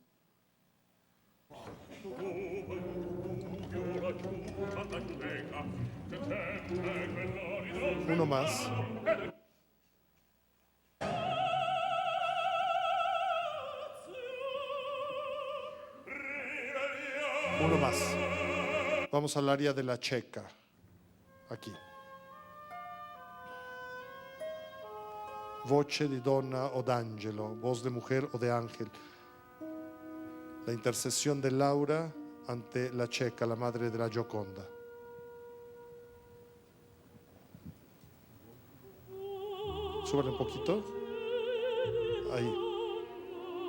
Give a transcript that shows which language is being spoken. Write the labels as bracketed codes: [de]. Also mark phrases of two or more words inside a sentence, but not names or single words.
[es] Uno más. Uno más. Vamos al área de la checa. Aquí. [it] Voce di donna o d'angelo, [es] voz de mujer o de ángel. La intercesión de Laura ante la checa, la madre de la Gioconda. Súbale un poquito.